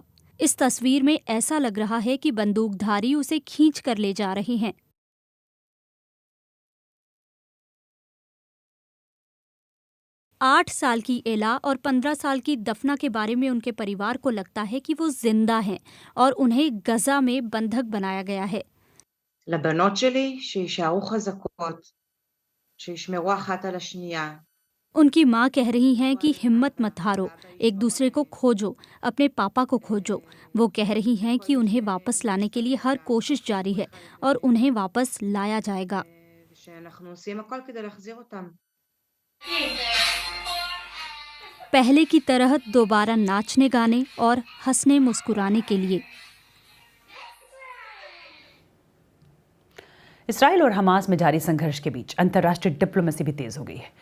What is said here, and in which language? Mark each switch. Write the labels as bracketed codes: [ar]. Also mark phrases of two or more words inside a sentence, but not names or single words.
[hi] इस तस्वीर में ऐसा लग रहा है कि बंदूकधारी उसे खींच कर ले जा रहे हैं। आठ साल की एला और 15 साल की दफना के बारे में उनके परिवार को लगता है कि वो जिंदा हैं और उन्हें गजा में बंधक बनाया गया है। [he] לבנות שלי שישארו חזקות, שישמרו אחת על השנייה. [hi] उनकी माँ कह रही हैं कि हिम्मत मत हारो, एक दूसरे को खोजो, अपने पापा को खोजो। वो कह रही हैं कि उन्हें वापस लाने के लिए हर कोशिश जारी है और उन्हें वापस लाया जाएगा। [he] שאנחנו עושים הכל כדי להחזיר אותם. [hi] पहले की तरह दोबारा नाचने गाने और हंसने मुस्कुराने के लिए। इसराइल और हमास में जारी संघर्ष के बीच अंतर्राष्ट्रीय डिप्लोमेसी भी तेज हो गई है।